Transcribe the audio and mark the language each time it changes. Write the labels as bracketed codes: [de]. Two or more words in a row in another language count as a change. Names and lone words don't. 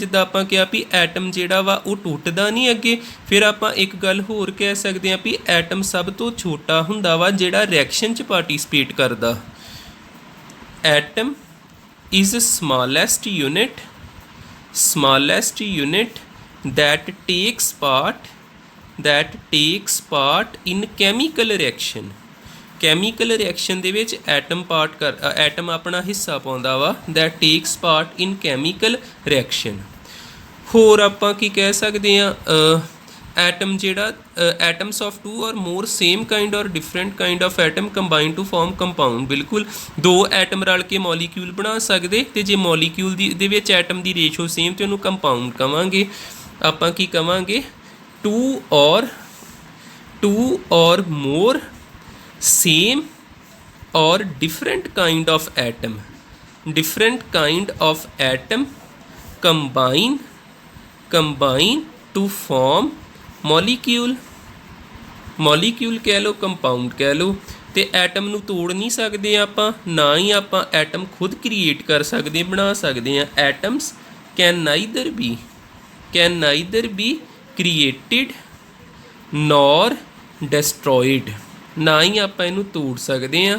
[pa] ਜਿੱਦਾਂ ਆਪਾਂ ਕਿਹਾ ਵੀ ਐਟਮ ਜਿਹੜਾ ਵਾ ਉਹ ਟੁੱਟਦਾ ਨਹੀਂ ਅੱਗੇ, ਫਿਰ ਆਪਾਂ ਇੱਕ ਗੱਲ ਹੋਰ ਕਹਿ ਸਕਦੇ ਹਾਂ ਵੀ ਐਟਮ ਸਭ ਤੋਂ ਛੋਟਾ ਹੁੰਦਾ ਵਾ ਜਿਹੜਾ ਰਿਐਕਸ਼ਨ 'ਚ ਪਾਰਟੀਸਪੇਟ ਕਰਦਾ। [en] atom is smallest unit that takes part in chemical reaction। chemical reaction [pa] ਦੇ ਵਿੱਚ ਐਟਮ ਆਪਣਾ ਹਿੱਸਾ ਪਾਉਂਦਾ ਵਾ। [en] that takes part in chemical reaction। [pa] ਹੋਰ ਆਪਾਂ ਕੀ ਕਹਿ ਸਕਦੇ ਹਾਂ? ਐਟਮ ਜਿਹੜਾ [en] atoms of 2 or more same kind or different kind of atom combine to form compound। [pa] ਬਿਲਕੁਲ, ਦੋ ਐਟਮ ਰਲ ਕੇ ਮੋਲੀਕਿਊਲ ਬਣਾ ਸਕਦੇ, ਅਤੇ ਜੇ ਮੋਲੀਕਿਊਲ ਦੇ ਵਿੱਚ ਐਟਮ ਦੀ [en] ratio same [pa] ਅਤੇ ਉਹਨੂੰ ਕੰਪਾਊਂਡ ਕਵਾਂਗੇ। ਆਪਾਂ ਕੀ ਕਵਾਂਗੇ? [en] 2 or more same or different kind of atom combine to form molecule [pa] ਕਹਿ ਲਓ, ਕੰਪਾਊਂਡ ਕਹਿ ਲਓ। ਅਤੇ ਐਟਮ ਨੂੰ ਤੋੜ ਨਹੀਂ ਸਕਦੇ ਆਪਾਂ, ਨਾ ਹੀ ਆਪਾਂ ਐਟਮ ਖੁਦ ਕ੍ਰੀਏਟ ਕਰ ਸਕਦੇ, ਬਣਾ ਸਕਦੇ ਹਾਂ। [en] atoms can neither be created nor destroyed, [pa] ਨਾ ਹੀ ਆਪਾਂ ਇਹਨੂੰ ਤੋੜ ਸਕਦੇ ਹਾਂ।